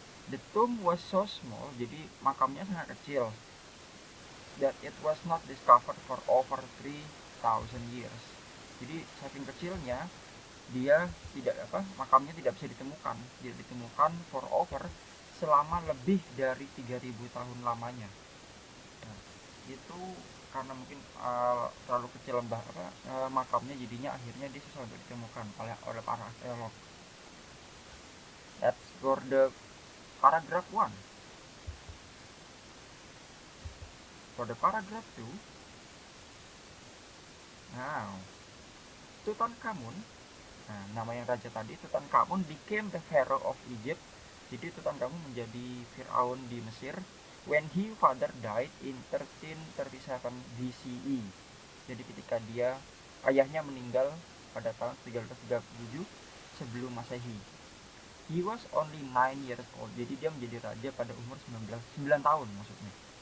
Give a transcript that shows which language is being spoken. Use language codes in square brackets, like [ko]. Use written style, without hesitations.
[en] The tomb was so small, [id] jadi makamnya sangat kecil, [en] that it was not discovered for over 3,000 years. [id] Jadi saking kecilnya dia makamnya tidak bisa ditemukan. Dia ditemukan [en] for over [id] selama lebih dari 3.000 tahun lamanya. Nah, itu karena mungkin terlalu kecil makamnya, jadinya akhirnya dia susah untuk ditemukan oleh para arkeolog. [en] That's for the paragraph 1. For the paragraph 2, now Tutankhamun, [id] nama yang raja tadi, [en] Tutankhamun became the pharaoh of Egypt. [id] Jadi Tutankhamun menjadi Firaun di Mesir [en] when his father died in 1337 BCE. [id] Jadi ketika ayahnya meninggal pada tahun 1337 sebelum Masehi. [en] He was only 9 years old. [id] Jadi dia menjadi raja pada umur 9 tahun maksudnya.